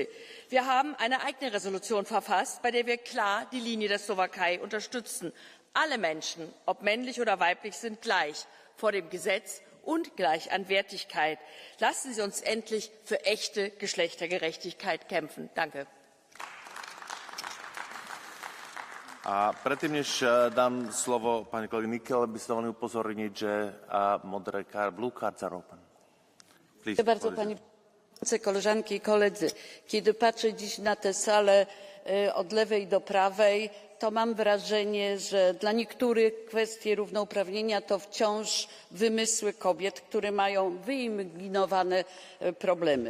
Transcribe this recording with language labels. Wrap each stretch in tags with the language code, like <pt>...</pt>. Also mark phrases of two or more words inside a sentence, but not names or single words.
<de>Wir haben eine eigene Resolution verfasst, bei der wir klar die Linie der Slowakei unterstützen. Alle Menschen, ob männlich oder weiblich, sind gleich vor dem Gesetz und gleich an Wertigkeit. Lassen Sie uns endlich für echte Geschlechtergerechtigkeit kämpfen. Danke.</de> <sk>A predtým, než dám slovo pani kolegyni Nickel, by ste mohli upozorniť, že modré</sk> <en>blue cards are open.</en> <pl>Please, bardzo, panie przewodniczący, koleżanki i koledzy. Kiedy patrzę dziś na tę salę od lewej do prawej, to mam wrażenie, że dla niektórych kwestie równouprawnienia to wciąż wymysły kobiet, które mają wyimaginowane problemy.</pl>